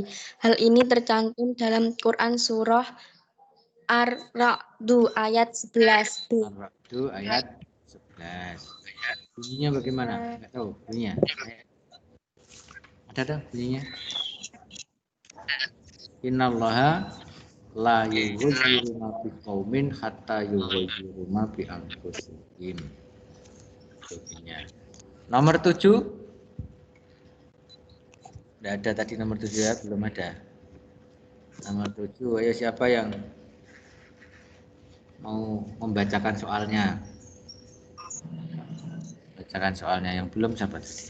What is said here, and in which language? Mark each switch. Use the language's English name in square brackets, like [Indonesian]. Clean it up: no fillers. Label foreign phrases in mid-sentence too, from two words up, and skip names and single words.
[Indonesian] Hal ini tercantum dalam Quran surah Ar-Ra'd ayat 11. Ar-Ra'd ayat 11. Bunyinya bagaimana? Enggak tahu bunyinya. Ada tak bunyinya? [Arabic] إن الله لا يغير ما بقوم حتى يغيروا ما بأنفسهم. [Indonesian] Bunyinya. Nomor 7. Tidak ada tadi nomor 7 ya, belum ada. Nomor 7, ayo siapa yang mau membacakan soalnya? Bacakan soalnya yang belum siapa tadi?